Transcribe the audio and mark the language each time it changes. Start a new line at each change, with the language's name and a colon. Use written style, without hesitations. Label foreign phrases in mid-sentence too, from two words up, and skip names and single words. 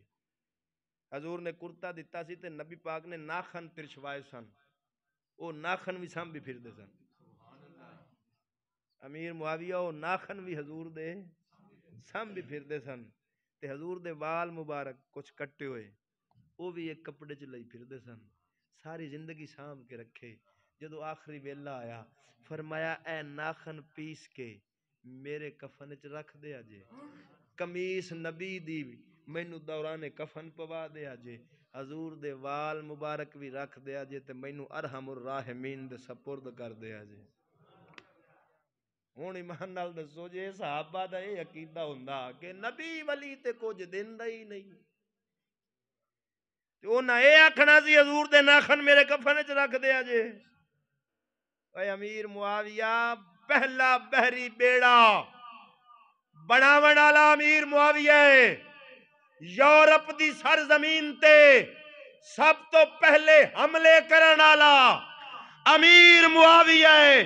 Punjabi: حضور نے کرتا دتا سی تے نبی پاک نے ناخن ترشوائے سن، او ناخن بھی سانبھی پھردے سن. امیر معاویہ او ناخن بھی حضور دے سانبھی پھردے سن. تے حضور دے وال مبارک کچھ کٹے ہوئے او بھی ایک کپڑے چ لئی پھردے سن. ساری زندگی سانبھ کے رکھے. جدو آخری ویلا آیا فرمایا اے ناخن پیس کے میرے کفن چ رکھ دیا جے، قمیص نبی دی مینوں دوران کفن پوا دیا جے، حضور دے وال مبارک بھی رکھ دیا جے تے مینوں
Arabic: ارحم الراحمین
Punjabi: دے سپرد کر دیا جے. ہن ایمان نال دسو جے صحابہ دا یہ عقیدہ ہوندا کہ نبی ولی تے کچھ دیندا ہی نہیں تے انہاں اے آکھنا سی حضور دے ناخن میرے کفن چ رکھ دیا جے. اے امیر معاویہ پہلا بحری بیڑا بناون والا امیر معاویہ ہے. یورپ دی سرزمین تے سب تو پہلے حملے کرن والا امیر معاویہ ہے.